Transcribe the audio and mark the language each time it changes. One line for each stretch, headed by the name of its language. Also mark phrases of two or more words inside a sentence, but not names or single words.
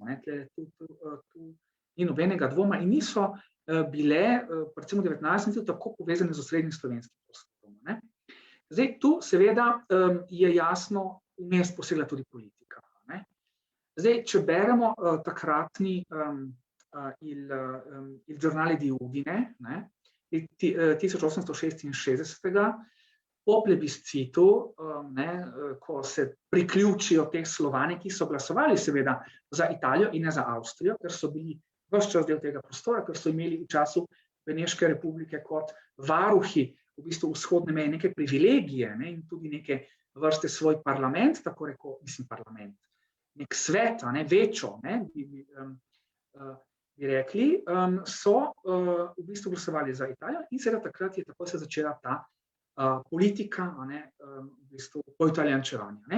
Slovenian: Tu ni nobenega dvoma in niso bile, predvsem v 19. tako povezane z osrednjim slovenskim prostorom. Zdaj, tu seveda je jasno vmes posegla tudi politika. Zdaj, če beremo takratni il giornale di Udine, 1866, po plebiscitu, ko se priključijo te Slovani, ki so glasovali seveda za Italijo in ne za Avstrijo, ker so bili ves čas del tega prostora, ker so imeli v času Beneške republike kot varuhi v bistvu vzhodne meje neke privilegije, in tudi neke vrste svoj parlament, tako rekel, parlament, nek svet, večjo, bi rekli, so v bistvu glasovali za Italijo in seveda takrat je tako se začela ta politika v bistvu poitalijančevanja.